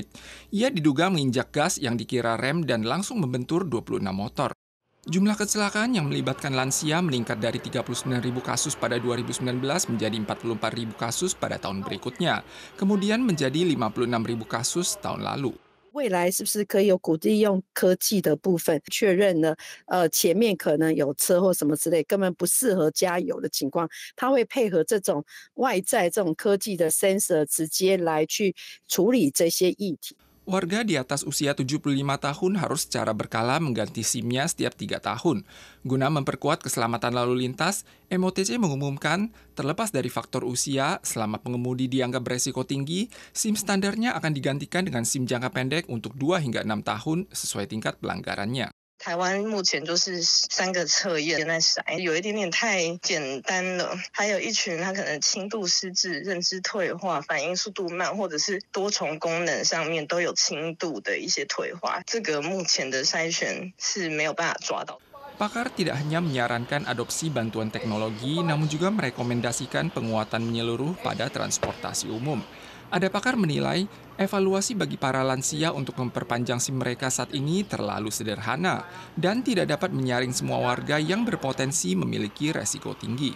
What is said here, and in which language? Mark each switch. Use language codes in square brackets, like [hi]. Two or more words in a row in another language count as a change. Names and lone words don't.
[id] Ia diduga menginjak gas yang dikira rem dan langsung membentur 26 motor. Jumlah kecelakaan yang melibatkan lansia meningkat dari 39.000 kasus pada 2019 menjadi 44.000 kasus pada tahun berikutnya, kemudian menjadi 56.000 kasus tahun lalu. [zh] 未来是不是可以有鼓励用科技的部分确认呢？前面可能有车或什么之类，根本不适合加油的情况，它会配合这种外在这种科技的 sensor 直接来去处理这些议题。 [id] Warga di atas usia 75 tahun harus secara berkala mengganti SIM-nya setiap 3 tahun. Guna memperkuat keselamatan lalu lintas, MOTC mengumumkan, terlepas dari faktor usia, selama pengemudi dianggap beresiko tinggi, SIM standarnya akan digantikan dengan SIM jangka pendek untuk 2 hingga 6 tahun sesuai tingkat pelanggarannya. [zh] 台湾目前就是3个测验在筛，有一点点太简单了。还有一群他可能轻度失智、认知退化、反应速度慢，或者是多重功能上面都有轻度的一些退化。这个目前的筛选是没有办法抓到。 [id] Pakar tidak hanya menyarankan adopsi bantuan teknologi, namun juga merekomendasikan penguatan menyeluruh pada transportasi umum. Ada pakar menilai, evaluasi bagi para lansia untuk memperpanjang SIM mereka saat ini terlalu sederhana dan tidak dapat menyaring semua warga yang berpotensi memiliki resiko tinggi.